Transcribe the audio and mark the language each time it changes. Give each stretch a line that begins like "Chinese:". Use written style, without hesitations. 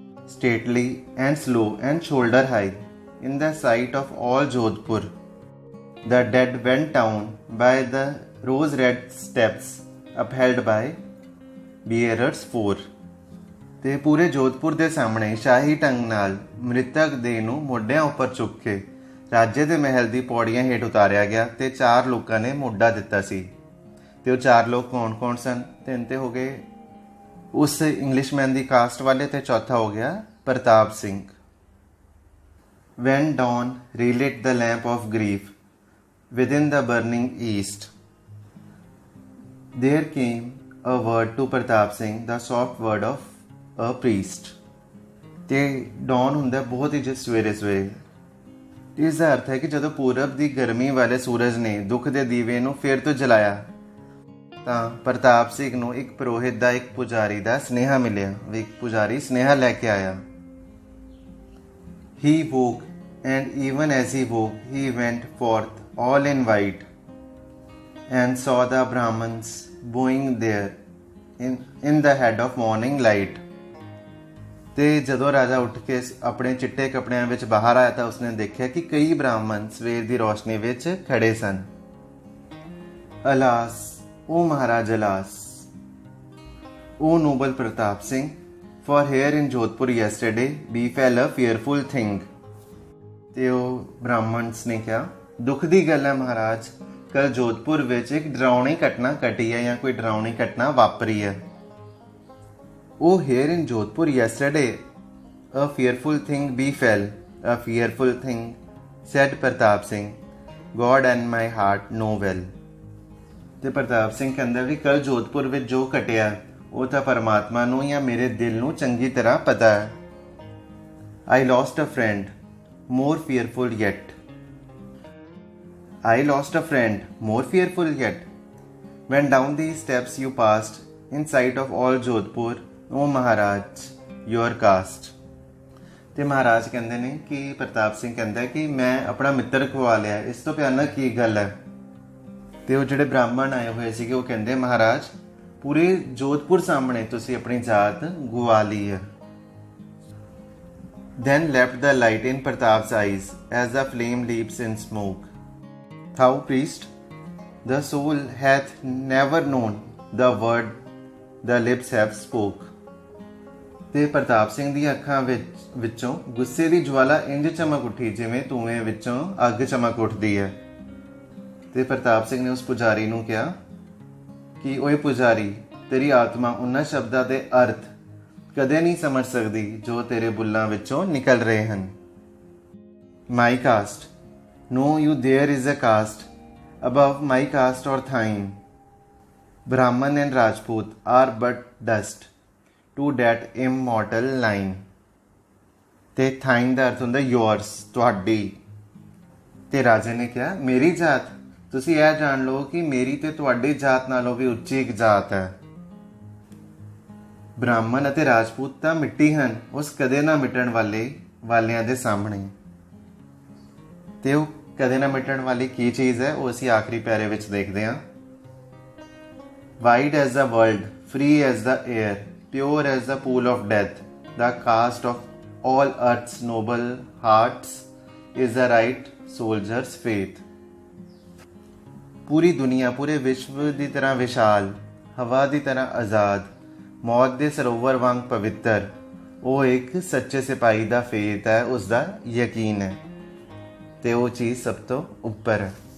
English: Stately and slow and shoulder high in the sight of all Jodhpur, the dead went down by the rose-red steps upheld by bearers 4.
Punjabi: ਤੇ ਪੂਰੇ ਜੋਧਪੁਰ ਦੇ ਸਾਹਮਣੇ ਸ਼ਾਹੀ ਢੰਗ ਨਾਲ ਮ੍ਰਿਤਕ ਦੇਹ ਨੂੰ ਮੋਢਿਆਂ ਉੱਪਰ ਚੁੱਕ ਕੇ ਰਾਜੇ ਦੇ ਮਹਿਲ ਦੀ ਪੌੜੀਆਂ ਹੇਠ ਉਤਾਰਿਆ ਗਿਆ ਤੇ 4 ਲੋਕਾਂ ਨੇ ਮੋਢਾ ਦਿੱਤਾ ਸੀ। ਤੇ ਉਹ 4 ਲੋਕ ਕੌਣ ਸਨ? 3 ਤੇ ਹੋ ਗਏ ਉਸ ਇੰਗਲਿਸ਼ਮੈਨ ਦੀ ਕਾਸਟ ਵਾਲੇ ਤੇ ਚੌਥਾ ਹੋ ਗਿਆ ਪ੍ਰਤਾਪ Singh.
English: When dawn relit the lamp of grief within the burning east, there came a word to Pratap Singh, the soft word of a priest.
Punjabi: ਤੇ ਡੌਨ ਹੁੰਦਾ ਬਹੁਤ ਹੀ ਸਵੇਰੇ। ਇਸ ਦਾ ਅਰਥ ਹੈ ਕਿ ਜਦੋਂ ਪੂਰਬ ਦੀ ਗਰਮੀ ਵਾਲੇ ਸੂਰਜ ਨੇ ਦੁੱਖ ਦੇ ਦੀਵੇ ਨੂੰ ਫਿਰ ਤੋਂ ਜਲਾਇਆ ਤਾਂ ਪ੍ਰਤਾਪ ਸਿੰਘ ਨੂੰ ਇੱਕ ਪੁਰੋਹਿਤ ਦਾ ਇੱਕ ਪੁਜਾਰੀ ਦਾ ਸਨੇਹਾ ਮਿਲਿਆ। ਇੱਕ ਪੁਜਾਰੀ ਸਨੇਹਾ ਲੈ ਕੇ ਆਇਆ।
English: He woke, and even as he woke, he went forth all in white, and saw the Brahmins bowing there in the head of morning light.
Punjabi: ਤੇ ਜਦੋਂ ਰਾਜਾ ਉੱਠ ਕੇ ਆਪਣੇ ਚਿੱਟੇ ਕੱਪੜਿਆਂ ਵਿੱਚ ਬਾਹਰ ਆਇਆ ਤਾਂ ਉਸਨੇ ਦੇਖਿਆ ਕਿ ਕਈ ਬ੍ਰਾਹਮਣ ਸਵੇਰ ਦੀ ਰੋਸ਼ਨੀ ਵਿੱਚ ਖੜੇ ਸਨ।
English: Alas, O Maharaj, alas, O noble Pratap Singh, for here in Jodhpur yesterday befell a fearful thing.
Punjabi: ਤੇ ਉਹ ਬ੍ਰਾਹਮਣਸ ਨੇ ਕਿਹਾ, ਦੁੱਖ ਦੀ ਗੱਲ ਹੈ ਮਹਾਰਾਜ, ਕੱਲ ਜੋਧਪੁਰ ਵਿੱਚ ਇੱਕ ਡਰਾਉਣੀ ਘਟਨਾ ਘਟੀ ਹੈ ਜਾਂ ਕੋਈ ਡਰਾਉਣੀ ਘਟਨਾ ਵਾਪਰੀ ਹੈ।
English: Oh, here in Jodhpur yesterday a fearful thing befell, a fearful thing, said Pratap Singh, God and my heart know well.
Punjabi: ਤੇ ਪ੍ਰਤਾਪ ਸਿੰਘ ਕਹਿੰਦਾ ਵੀ ਕੱਲ ਜੋਧਪੁਰ ਵਿੱਚ ਜੋ ਘਟਿਆ ਉਹ ਤਾਂ ਪਰਮਾਤਮਾ ਨੂੰ ਜਾਂ ਮੇਰੇ ਦਿਲ ਨੂੰ ਚੰਗੀ ਤਰ੍ਹਾਂ ਪਤਾ ਹੈ।
English: I lost a friend, more fearful yet. I lost a friend, more fearful yet. When down these steps you passed, in sight of all Jodhpur, O Maharaj, your caste.
Punjabi: ਤੇ ਮਹਾਰਾਜ ਕਹਿੰਦੇ ਨੇ ਕਿ ਪ੍ਰਤਾਪ ਸਿੰਘ ਕਹਿੰਦਾ ਕਿ ਮੈਂ ਆਪਣਾ ਮਿੱਤਰ ਖਵਾ ਲਿਆ, ਇਸ ਤੋਂ ਭਿਆਨਕ ਕੀ ਗੱਲ ਹੈ। ਤੇ ਉਹ ਜਿਹੜੇ ਬ੍ਰਾਹਮਣ ਆਏ ਹੋਏ ਸੀਗੇ ਉਹ ਕਹਿੰਦੇ ਮਹਾਰਾਜ ਪੂਰੇ ਜੋਧਪੁਰ ਸਾਹਮਣੇ ਤੁਸੀਂ ਆਪਣੀ ਜਾਤ ਗਵਾ ਲਈ ਹੈ।
English: then leapt the light in Pratap's eyes as the flame leaps in smoke. Thou priest, the soul hath never known the word the lips have spoke.
Punjabi: ਤੇ ਪ੍ਰਤਾਪ ਸਿੰਘ ਦੀਆਂ ਅੱਖਾਂ ਵਿੱਚੋਂ ਗੁੱਸੇ ਦੀ ਜਵਾਲਾ ਇੰਜ ਚਮਕ ਉੱਠੀ ਜਿਵੇਂ ਧੂਏ ਵਿੱਚੋਂ ਅੱਗ ਚਮਕ ਉੱਠਦੀ ਹੈ। ਤੇ ਪ੍ਰਤਾਪ ਸਿੰਘ ਨੇ ਉਸ ਪੁਜਾਰੀ ਨੂੰ ਕਿਹਾ ਕਿ ਓਏ ਪੁਜਾਰੀ, ਤੇਰੀ ਆਤਮਾ ਉਹਨਾਂ ਸ਼ਬਦਾਂ ਦੇ ਅਰਥ ਕਦੇ ਨਹੀਂ ਸਮਝ ਸਕਦੀ ਜੋ ਤੇਰੇ ਬੁੱਲਾਂ ਵਿੱਚੋਂ ਨਿਕਲ ਰਹੇ ਹਨ।
English: My caste, know you there is a caste above my caste or thine. Brahman and Rajput are but dust to that immortal line.
Punjabi: ਤੇ thine ਦਾ ਅਰਥ ਹੁੰਦਾ yours, ਤੁਹਾਡੀ। ਤੇ ਰਾਜੇ ਨੇ ਕਿਹਾ, ਮੇਰੀ ਜਾਤ, ਤੁਸੀਂ ਇਹ ਜਾਣ ਲਓ ਕਿ ਮੇਰੀ ਤੇ ਤੁਹਾਡੀ ਜਾਤ ਨਾਲੋਂ ਵੀ ਉੱਚੀ ਇੱਕ ਜਾਤ ਹੈ। ਬ੍ਰਾਹਮਣ ਅਤੇ ਰਾਜਪੂਤ ਤਾਂ ਮਿੱਟੀ ਹਨ ਉਸ ਕਦੇ ਨਾ ਮਿਟਣ ਵਾਲਿਆਂ ਦੇ ਸਾਹਮਣੇ। ਤੇ ਉਹ ਕਦੇ ਨਾ ਮਿਟਣ ਵਾਲੀ ਕੀ ਚੀਜ਼ ਹੈ, ਉਹ ਅਸੀਂ ਆਖਰੀ ਪੈਰੇ ਵਿੱਚ ਦੇਖਦੇ ਹਾਂ।
English: Wide as the world, free as the air, pure as the pool of death, the caste of all earth's noble hearts is the right soldier's faith.
Punjabi: ਪੂਰੀ ਦੁਨੀਆ ਪੂਰੇ ਵਿਸ਼ਵ ਦੀ ਤਰ੍ਹਾਂ ਵਿਸ਼ਾਲ, ਹਵਾ ਦੀ ਤਰ੍ਹਾਂ ਆਜ਼ਾਦ, ਮੌਤ ਦੇ ਸਰੋਵਰ ਵਾਂਗ ਪਵਿੱਤਰ, ਉਹ ਇੱਕ ਸੱਚੇ ਸਿਪਾਹੀ ਦਾ ਫੇਥ ਹੈ, ਉਸ ਦਾ ਯਕੀਨ ਹੈ, ਤੇ ਉਹ ਚੀਜ਼ ਸਭ ਤੋਂ ਉੱਪਰ ਹੈ।